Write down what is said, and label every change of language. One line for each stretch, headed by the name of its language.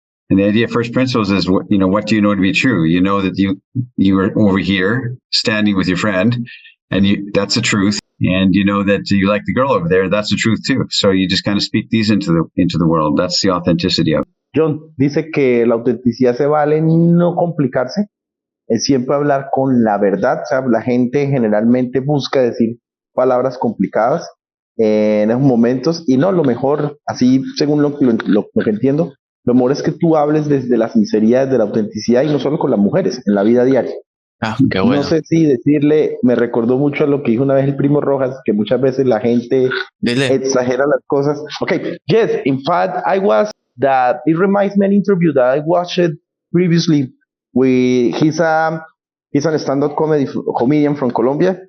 English: And the idea of first principles is, what do you know to be true? You know that you are over here standing with your friend, and that's the truth. And you know that you like the girl over there, that's the truth too. So you just kind of speak these into the world. That's the authenticity of it.
Spanish: Jhon dice que la autenticidad se vale en no complicarse, es siempre hablar con la verdad. O sea, la gente generalmente busca decir palabras complicadas en esos momentos, y no, lo mejor, así según lo que entiendo, lo mejor es que tú hables desde la sinceridad, desde la autenticidad, y no solo con las mujeres, en la vida diaria. Qué bueno. No sé si decirle, me recordó mucho a lo que dijo una vez el primo Rojas, que muchas veces la gente exagera las cosas.
English: Okay, yes, in fact, it reminds me an interview that I watched previously. He's an stand-up comedian from Colombia.